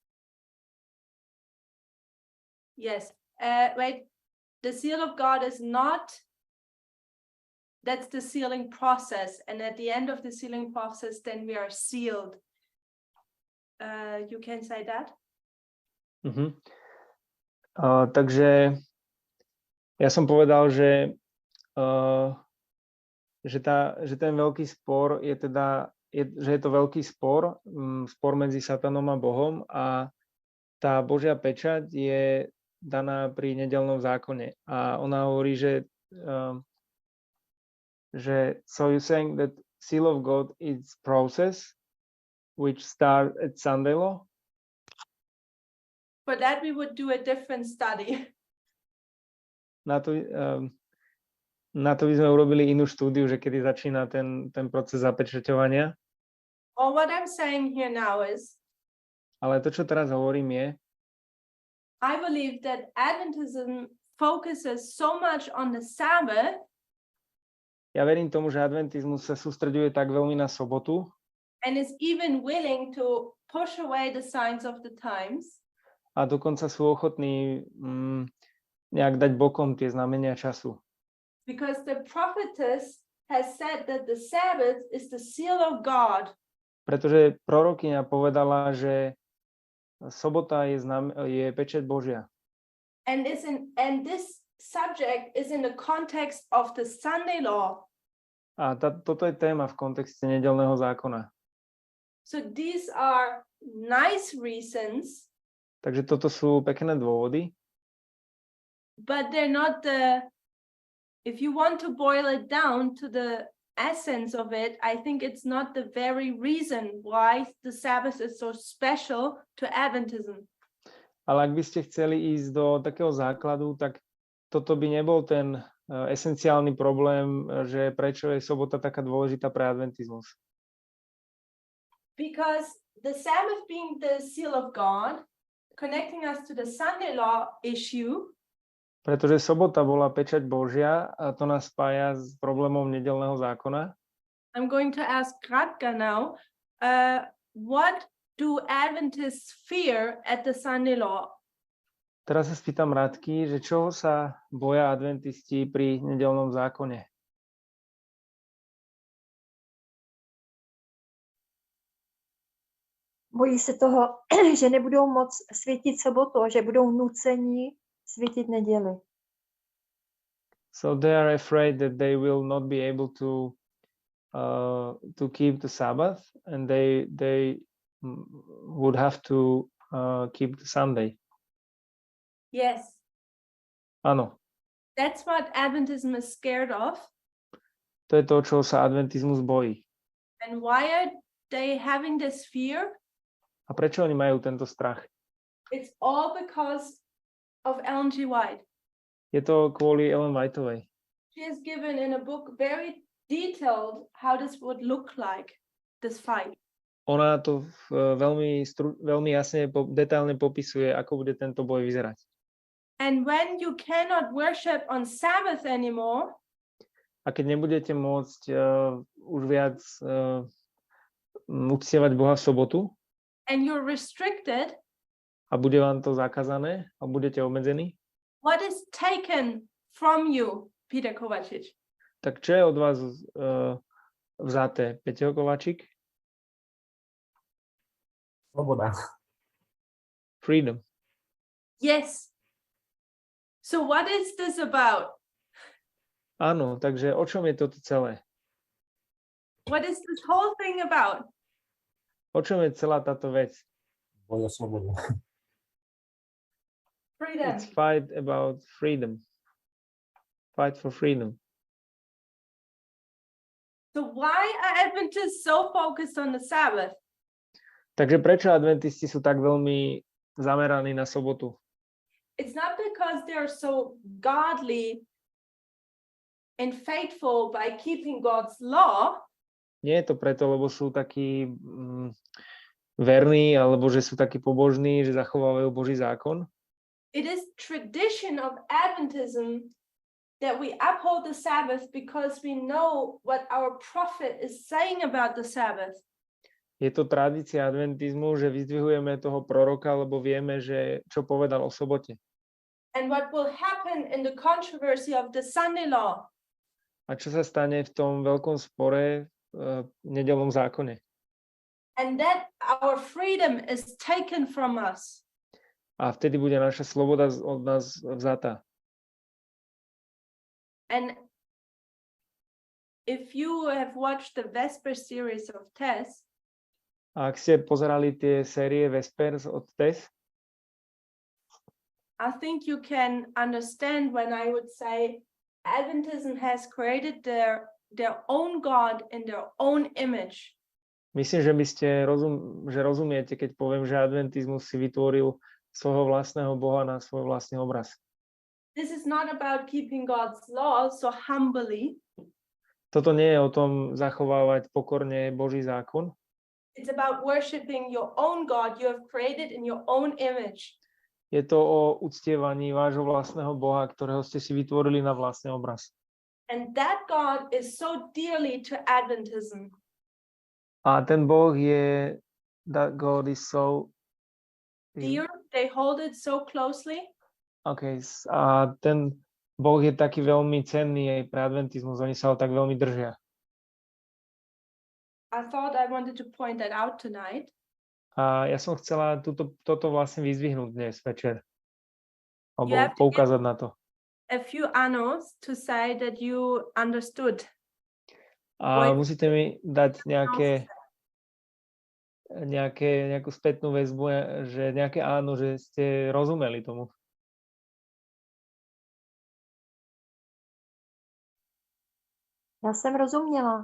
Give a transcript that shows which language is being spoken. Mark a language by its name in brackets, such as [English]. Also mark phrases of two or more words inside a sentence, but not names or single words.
[English] Yes. Wait, the seal of God is not, that's the sealing process. And at the end of the sealing process, then we are sealed. You can say that? Mhm. [Slovak] Takže ja som povedal, že ten veľký spor je teda, že je to veľký spor, spor medzi Satanom a Bohom a tá Božia pečať je daná pri nedeľnom zákone. A ona hovorí, že [English] so you're saying that seal of God is process which start at Sunday law? For that, we would do a different study. [Slovak] Na to by sme urobili inú štúdiu, že kedy začína ten proces zapečaťovania. [English] Or what I'm saying here now is, [Slovak] Ale to, čo teraz hovorím, je, [English] I believe that Adventism focuses so much on the Sabbath [Slovak] ja verím tomu, že adventizmus sa sústreďuje tak veľmi na sobotu [English] and is even willing to push away the signs of the times. [Slovak] a dokonca sú ochotní nejak dať bokom tie znamenia času. [English] Because the prophetess has said that the Sabbath is the seal of God. [Slovak] Pretože prorokyňa povedala, že sobota je pečať Božia. [English] And this subject is in the context of the Sunday law. [Slovak] A toto je téma v kontexte nedeľného zákona. [English] So these are nice reasons, [Slovak] Takže toto sú pekné dôvody, [English] but they're not if you want to boil it down to the essence of it, I think it's not the very reason why the Sabbath is so special to Adventism. [Slovak] ale ak by ste chceli ísť do takého základu, tak toto by nebol ten esenciálny problém, že prečo je sobota taká dôležitá pre adventizmus. [English] Because the Sabbath being the seal of God, connecting us to the Sunday law issue, [Slovak] Pretože sobota bola pečať Božia a to nás spája s problémom nedeľného zákona. [English] I'm going to ask Kratka now, what do Adventists fear at the Sunday law? [Slovak] Teraz sa spýtam Radky, že čoho sa boja adventisti pri nedeľnom zákone? [Czech] Bojí se toho, že nebudou moc světit sobotu a že budou nuceni světit neděli. [English] So they are afraid that they will not be able to keep the Sabbath and they would have to keep the Sunday. Yes, [Slovak] Áno, [English] that's what Adventism is scared of. [Slovak] to je to, čo sa adventizmus bojí. [English] And why are they having this fear? [Slovak] A prečo oni majú tento strach? [English] It's all because of Ellen G. White. [Slovak] Je to kvôli Ellen Whiteovej. [English] She has given in a book very detailed how this would look like, this fight. [Slovak] Ona to veľmi jasne, detailne popisuje, ako bude tento boj vyzerať. [English] And when you cannot worship on Sabbath anymore, [Slovak] A keď nebudete môcť už viac uctievať Boha v sobotu [English] and you're restricted, [Slovak] a bude vám to zakázané a budete obmedzení, [English] what is taken from you, Peter Kovačič? [Slovak] tak čo je od vás vzaté? Peťo Kovačík? Sloboda. [English] Freedom. Yes. So what is this about? [Slovak] Áno, takže o čom je toto celé? [English] What is this whole thing about? [Slovak] O čom je celá táto vec? Boj o slobodu. [English] Freedom. It's fight about freedom. Fight for freedom. So why are Adventists so focused on the Sabbath? [Slovak] Takže prečo adventisti sú tak veľmi zameraní na sobotu? [English] It's not because they're so godly and faithful by keeping God's law. [Slovak] Nie je to preto, lebo sú takí verní, alebo že sú takí pobožní, že zachovávajú Boží zákon. [English] It is tradition of Adventism that we uphold the Sabbath because we know what our prophet is saying about the Sabbath. [Slovak] Je to tradícia adventizmu, že vyzdvihujeme toho proroka, lebo vieme, že čo povedal o sobote. [English] And what will happen in the controversy of the Sunday law. [Slovak] A čo sa stane v tom veľkom spore v nedeľnom zákone. [English] And that our freedom is taken from us. [Slovak] A vtedy bude naša sloboda od nás vzatá. [English] And if you have watched the Vesper series of Tess, [Slovak] A ak ste pozerali tie série Vespers od Tess, [English] I think you can understand when I would say Adventism has created their own God in their own image. [Slovak] myslím, že by ste rozumiete, keď poviem, že adventizmus si vytvoril svojho vlastného Boha na svoj vlastný obraz. [English] This is not about keeping God's law so humbly. [Slovak] Toto nie je o tom zachovávať pokorne Boží zákon. [English] It's about worshiping your own God you have created in your own image. [Slovak] Je to o uctievaní vášho vlastného Boha, ktorého ste si vytvorili na vlastný obraz. [English] And that God is so dearly to Adventism. [Slovak] A ten Boh je, [English] that God is so Dear, they hold it so closely. [Slovak] Okay, a ten Boh je taký veľmi cenný aj pre adventizmus, oni sa ho tak veľmi držia. [English] I thought I wanted to point that out tonight. [Slovak] A ja som chcela toto vlastne vyzdvihnúť dnes večer. [English] You have [Slovak] Alebo to poukázať na to. [English] A few annos to say that you understood. [Slovak] A Oj. musíte mi dať nejakú spätnú väzbu, že nejaké áno, že ste rozumeli tomu. [Czech] Já jsem rozuměla.